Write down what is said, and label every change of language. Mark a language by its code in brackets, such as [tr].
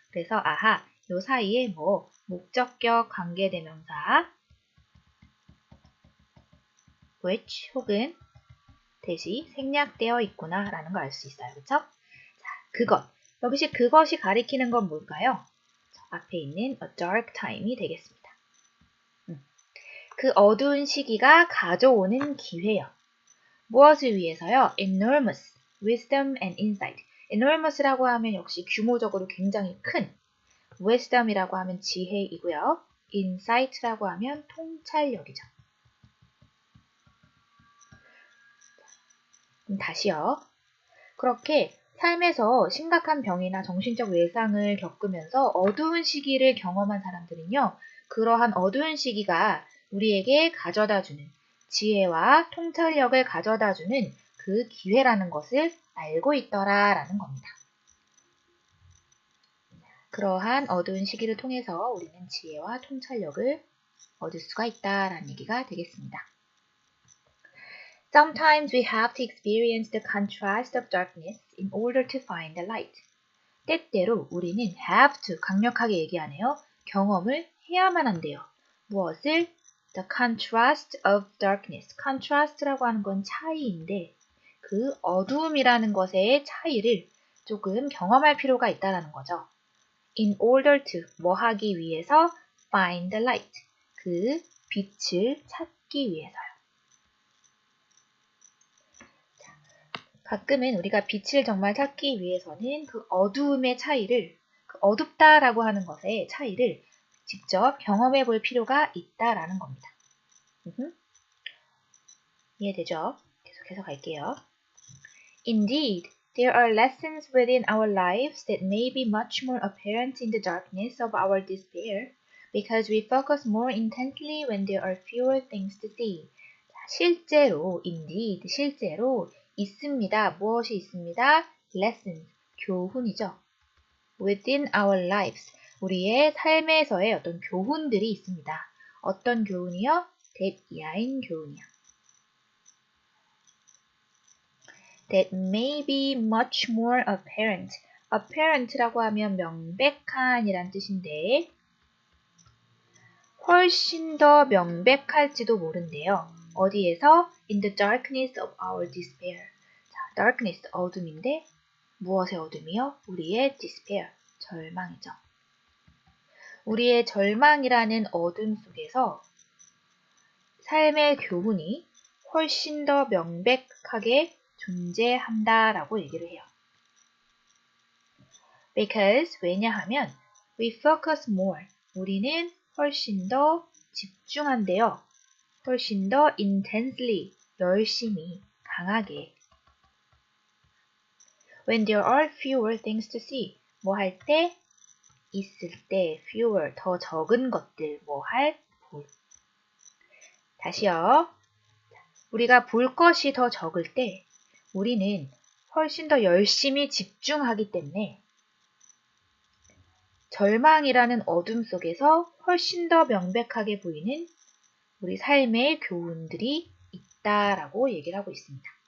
[ko] 그래서 요 사이에 목적격 관계대명사 which 혹은 대시 생략되어 있구나 라는 걸 알 수 있어요. 그쵸? 자, 그것이 가리키는 건 뭘까요? 앞에 있는 a dark time이 되겠습니다. 그 어두운 시기가 가져오는 기회요. 무엇을 위해서요? [en] enormous, wisdom and insight. [ko] enormous라고 하면 역시 규모적으로 굉장히 큰, wisdom이라고 하면 지혜이고요. insight라고 하면 통찰력이죠. 다시요. 그렇게 삶에서 심각한 병이나 정신적 외상을 겪으면서 어두운 시기를 경험한 사람들은요. 그러한 어두운 시기가 우리에게 가져다주는 지혜와 통찰력을 가져다주는 그 기회라는 것을 알고 있더라라는 겁니다. 그러한 어두운 시기를 통해서 우리는 지혜와 통찰력을 얻을 수가 있다라는 얘기가 되겠습니다. [en] Sometimes we have to experience the contrast of darkness in order to find the light. [ko] 때때로 우리는 have to, 강력하게 얘기하네요. 경험을 해야만 한대요. 무엇을? [en] The contrast of darkness. [ko] contrast라고 하는 건 차이인데 그 어두움이라는 것의 차이를 조금 경험할 필요가 있다는 거죠. [en] in order to [ko] 뭐 하기 위해서 [en] find the light [ko] 그 빛을 찾기 위해서요. 자, 가끔은 우리가 빛을 정말 찾기 위해서는 그 어두움의 차이를 그 어둡다라고 하는 것의 차이를 직접 경험해 볼 필요가 있다라는 겁니다. 이해되죠? 계속해서 갈게요. [en] Indeed, there are lessons within our lives that may be much more apparent in the darkness of our despair, because we focus more intently when there are fewer things to see. [ko] 실제로, indeed, 실제로 있습니다. 무엇이 있습니다? Lessons, 교훈이죠. [en] Within our lives, [ko] 우리의 삶에서의 어떤 교훈들이 있습니다. 어떤 교훈이요? 대야인 교훈이요. [en] That may be much more apparent. [ko] apparent라고 하면 명백한이란 뜻인데 훨씬 더 명백할지도 모른대요. 어디에서? [en] In the darkness of our despair. [ko] 자, darkness, 어둠인데 무엇의 어둠이요? 우리의 despair, 절망이죠. 우리의 절망이라는 어둠 속에서 삶의 교훈이 훨씬 더 명백하게 존재한다라고 얘기를 해요. [en] Because [ko] 왜냐하면 [en] we focus more. [ko] 우리는 훨씬 더 집중한대요. 훨씬 더 intensely, 열심히, 강하게. [en] When there are fewer things to see. [ko] 뭐 할 때? 있을 때, fewer, 더 적은 것들, 뭐 할? 볼. 다시요. 우리가 볼 것이 더 적을 때 우리는 훨씬 더 열심히 집중하기 때문에 절망이라는 어둠 속에서 훨씬 더 명백하게 보이는 우리 삶의 교훈들이 있다라고 얘기를 하고 있습니다.